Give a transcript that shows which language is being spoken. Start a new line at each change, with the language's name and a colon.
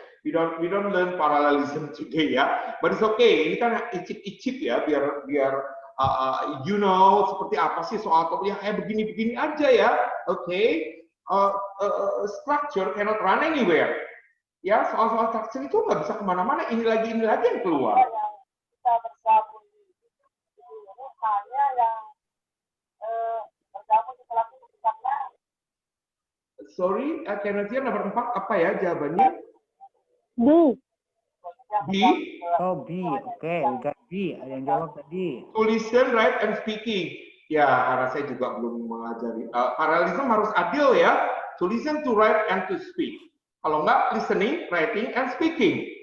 English: We don't learn parallelism today ya, but it's okay.
Indonesian: Ini kan icip-icip ya, biar
English: you know
Indonesian: seperti apa sih soal topik yang kayak begini-begini aja ya.
English: Okay, structure cannot run anywhere.
Indonesian: Ya, soal-soal structure itu nggak bisa kemana-mana. Ini lagi yang keluar. Kita bergabung ini hanya yang bergabung di kelas ini.
English: Sorry, I cannot hear.
Indonesian: Nomor 4 apa ya jawabannya? B. B. Oh, B. Oke,
English: we got B.
Indonesian: Ada yang jawab tadi.
English: To listen, write, and speaking.
Indonesian: Ya, karena saya juga belum mengajari. Parallelism harus adil ya.
English: To listen, to write, and to speak.
Indonesian: Kalau enggak,
English: listening, writing, and speaking.